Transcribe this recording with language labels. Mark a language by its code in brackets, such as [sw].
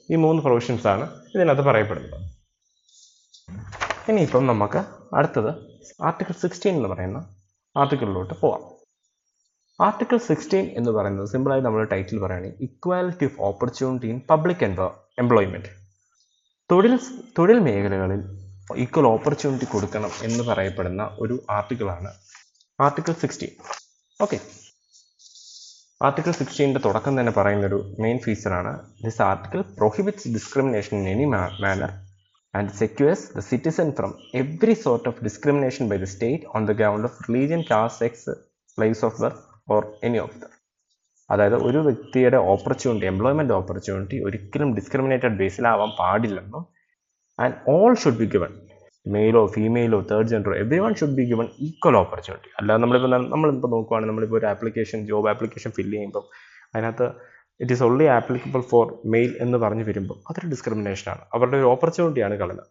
[ml] ഈ 3 പ്രൊവിഷൻസ് ആണ് ഇതിനകത്ത് പറയപ്പെടുന്നത്. ഇനിയിപ്പം നമുക്ക് അടുത്തത് ആർട്ടിക്കിൾ 16 എന്ന് പറയുന്ന ആർട്ടിക്കിളിലോട്ട് പോവാം. ആർട്ടിക്കിൾ 16 എന്ന് പറയുന്നത് സിമ്പിളായി നമ്മൾ ടൈറ്റിൽ പറയുകയാണെങ്കിൽ [en] Equality of opportunity in public employment. [ml] തൊഴിൽ മേഖലകളിൽ ഈക്വൽ ഓപ്പർച്യൂണിറ്റി കൊടുക്കണം എന്ന് പറയപ്പെടുന്ന ഒരു ആർട്ടിക്കിളാണ് ആർട്ടിക്കിൾ 16. ഓക്കെ, ആർട്ടിക്കിൾ 16ന്റെ തുടക്കം തന്നെ പറയുന്നൊരു main ഫീച്ചറാണ് [en] This article prohibits discrimination in any manner and secures the citizen from every sort of discrimination by the state on the ground of religion, caste, sex, place of birth or any of them. [ml] അതായത് ഒരു വ്യക്തിയുടെ opportunity, employment opportunity ഒരിക്കലും discriminated ബേസിലാവാൻ പാടില്ലെന്നും [en] and all should be given, [ml] മെയിലോ ഫീമെയിലോ third ജെൻഡറോ [en] Every one should be given equal opportunity. [ml] അല്ലാതെ നമ്മളിപ്പോൾ നോക്കുവാണെങ്കിൽ നമ്മളിപ്പോൾ ഒരു ജോബ് ആപ്ലിക്കേഷൻ ഫില്ല് ചെയ്യുമ്പോൾ അതിനകത്ത് [en] it is only applicable for male [ml] എന്ന് പറഞ്ഞു വരുമ്പോൾ അതൊരു ഡിസ്ക്രിമിനേഷനാണ്, അവരുടെ ഒരു ഓപ്പർച്യൂണിറ്റിയാണ് കളയുന്നത്.